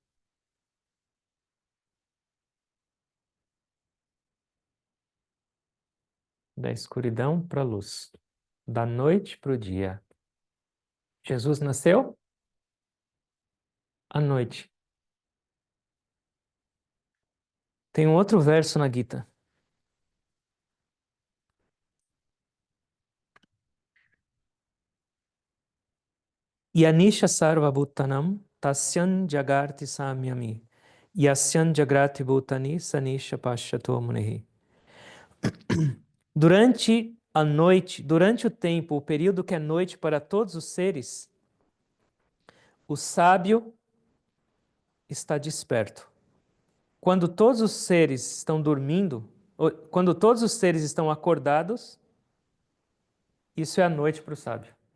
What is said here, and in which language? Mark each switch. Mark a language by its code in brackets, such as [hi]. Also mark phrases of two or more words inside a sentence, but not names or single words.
[pt] Da escuridão para a luz, da noite para o dia. Jesus nasceu à noite. Tem um outro verso na Gita. [sa] यानिशा सर्व भूतानाम् तस्यां जागर्ति संयमी. यस्यां जाग्रति भूतानि सानिशा पश्यतो मुनेः. [pt] Durante a noite, durante o tempo, o período que é noite para todos os seres, o sábio está desperto. Quando todos os seres estão dormindo, quando todos os seres estão acordados, isso é a noite para o sábio.